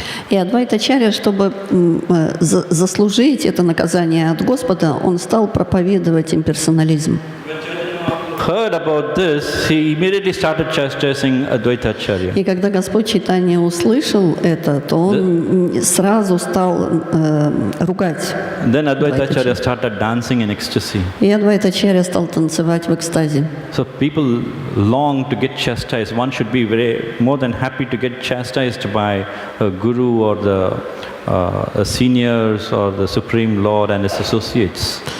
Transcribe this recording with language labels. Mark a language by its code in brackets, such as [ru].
[ru] И Адвайта-ачарья, чтобы заслужить это наказание от Господа, он стал проповедовать имперсонализм. [en] Heard about this, he immediately started chastising Advaita Acharya. [ru] И когда Господь Чайтанья услышал это, то он сразу стал ругать. [en] Then Advaita Acharya started dancing in ecstasy. [ru] И Адвайта-ачарья стал танцевать в экстазе. [en] So people long to get chastised. One should be more than happy to get chastised by a guru or the seniors or the Supreme Lord and his associates.